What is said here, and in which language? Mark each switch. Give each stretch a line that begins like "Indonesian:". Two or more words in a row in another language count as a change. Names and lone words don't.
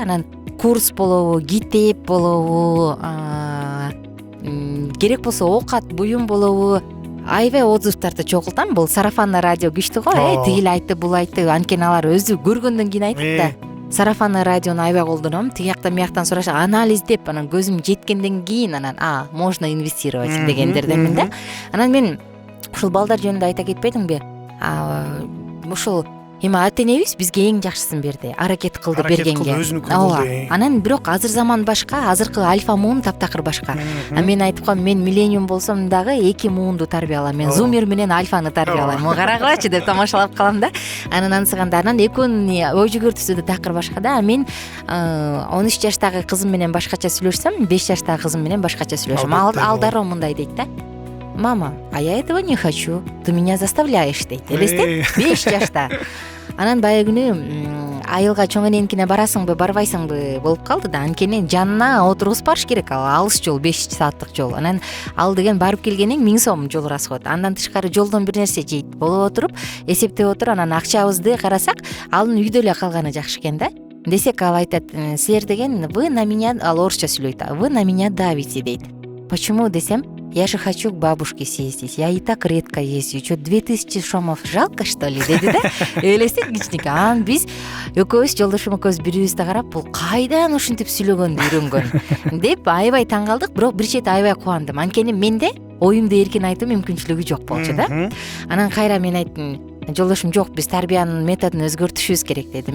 Kyrgyz: Анан курс болобу, китеп болобу, керек болсо оокат, буюм болобу, аябай отзывдарды чогултам. Бул
Russian: сарафанный радио
Kyrgyz: күчтүү го, тигил айтты, бул айтты. Анткени алар өзү көргөндөн кийин айтат да.
Russian: Сарафанный радиону
Kyrgyz: аябай колдоном. Тигияктан бияктан сурашат, анализдеп, анан көзүм жеткенден кийин анан
Russian: можно инвестировать
Kyrgyz: дегендерденмин да. Анан мен ушул балдар жөнүндө айта кетпедимби? Ушул эми ата энебиз бизге эң жакшысын берди, аракет кылды бергенге. Анан бирок азыр заман башка, азыркы альфа муун таптакыр башка. Мен айтып коем, мен миллениум болсом дагы 2 муунду тарбиялайм. Мен зумер менен альфаны тарбиялайм. Карагылачы деп тамашалап калам да. Анан ансыганда экөөнүн ой жүгүртүүсү да такыр башка да. Мен 13 жаштагы кызым менен башкача сүйлөшсөм, 5 жаштагы кызым менен башкача сүйлөшөм. Ал дароо мындай дейт да.
Russian: Мама, а я этого не хочу, ты меня заставляешь дейт.
Kyrgyz: Элестет? 5 жашта. Анан баягы күнү айылга чоң эненкине барасыңбы, барбайсыңбы болуп калды да. Анткени жанына отургузуп барыш керек, ал алыс жол, 5 сааттык жол. Анан ал деген барып келгениң 1000 сом жол расход. Андан тышкары жолдон бир нерсе жейт болуп отуруп, эсептеп отур, анан акчабызды карасак, анын үйдө эле калганы жакшы экен да. Десек ал айтат, силер деген
Russian: вы на меня,
Kyrgyz: ал орусча сүйлөйт,
Russian: вы на меня давите дейт. Почему десем? Я же хочу к бабушке съездить. Я и так редко езжу. Что, 2000 сомов жалко, что ли?
Kyrgyz: Деди да? Элестет кичинекей. Анан биз экөөбүз жолдошум экөөбүз бири-бирибизди карап, бул кайдан ушинтип сүйлөгөндү үйрөнгөн деп аябай таң калдык, бирок бир чети аябай кубандым. Анткени менде оюмду эркин айтуу мүмкүнчүлүгү жок болчу да. Анан кайра мен айттым, жолдошум жок, биз тарбиянын методун өзгөртүшүбүз керек деди.